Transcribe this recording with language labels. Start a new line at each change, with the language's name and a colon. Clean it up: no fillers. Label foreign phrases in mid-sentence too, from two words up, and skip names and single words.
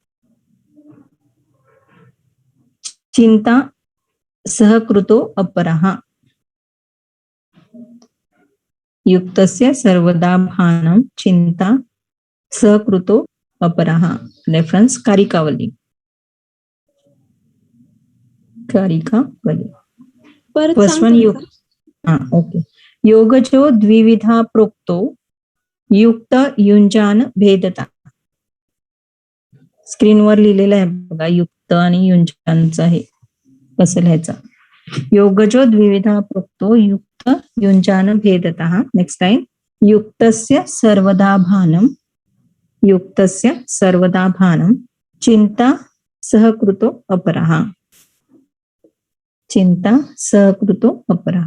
Sanskrit: चिंता सहकृतो अपरः. युक्तस्य सर्वदा भानम चिंता सहकृतो अपरः.
Marathi: रेफरेंस कारिकावली. कारिकावली. परत
English: first one
Marathi: सांगता का? ओके.
Sanskrit: योगजो द्विविधा प्रोक्तो. युक्त युंजान भेदता.
Marathi: स्क्रीनवर लिहिलेलं आहे बघा, युक्त आणि युंजानचं आहे कसं लिहायचं.
Sanskrit: योगजो द्विविधा प्रोक्तो युक्त युंजान भेदतः.
English: next line,
Sanskrit: युक्तस्य सर्वदा भानम. युक्तस्य सर्वदा भानम चिंता सहकृतो अपरः. चिंता सहकृतो अपरः.